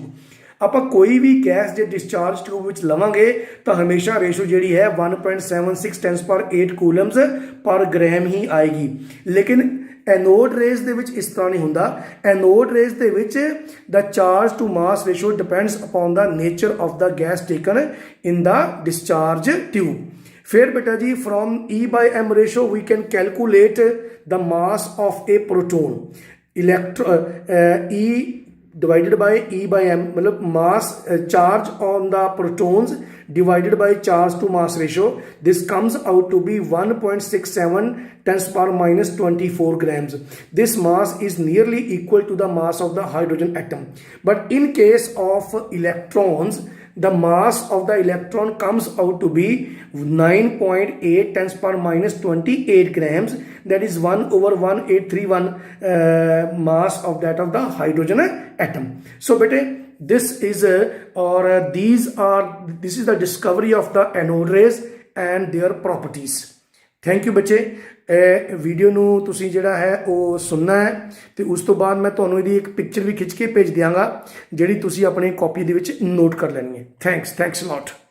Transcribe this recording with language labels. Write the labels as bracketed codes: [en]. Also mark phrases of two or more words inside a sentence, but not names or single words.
[pa] ਆਪਾਂ ਕੋਈ ਵੀ ਗੈਸ ਜੇ [en] discharge tube [pa] ਵਿੱਚ ਲਵਾਂਗੇ ਤਾਂ ਹਮੇਸ਼ਾ ਰੇਸ਼ੋ ਜਿਹੜੀ ਹੈ 1.76 10⁸ [en] coulombs per gram [pa] ਹੀ ਆਏਗੀ। ਲੇਕਿਨ [en] anode rays [pa] ਦੇ ਵਿੱਚ ਇਸ ਤਰ੍ਹਾਂ ਨਹੀਂ ਹੁੰਦਾ। [en] anode rays [pa] ਦੇ ਵਿੱਚ [en] the charge to mass ratio depends upon the nature of the gas taken in the discharge tube. [hi] फिर बेटा जी [en] from E/m ratio we can calculate the mass of a proton. E divided by E/m मतलब mass charge on the protons divided by charge to mass ratio. This comes out to be 1.67 10⁻24 grams. This mass is nearly equal to the mass of the hydrogen atom. But in case of electrons, the mass of the electron comes out to be 9.8 10⁻28 grams. That is 1/1831 mass of that of the hydrogen atom. So bete this is this is the discovery of the anode rays and their properties. thank you ਬੱਚੇ। [pa] ਵੀਡੀਓ ਨੂੰ ਤੁਸੀਂ ਜਿਹੜਾ ਹੈ ਉਹ ਸੁਣਨਾ ਹੈ ਤੇ ਉਸ ਤੋਂ ਬਾਅਦ ਮੈਂ ਤੁਹਾਨੂੰ ਇਹਦੀ ਇੱਕ ਪਿਕਚਰ ਵੀ ਖਿੱਚ ਕੇ ਭੇਜ ਦਿਆਂਗਾ ਜਿਹੜੀ ਤੁਸੀਂ ਆਪਣੀ ਕਾਪੀ ਦੇ ਵਿੱਚ ਨੋਟ ਕਰ ਲੈਣੀ ਹੈ। [en] thanks a lot.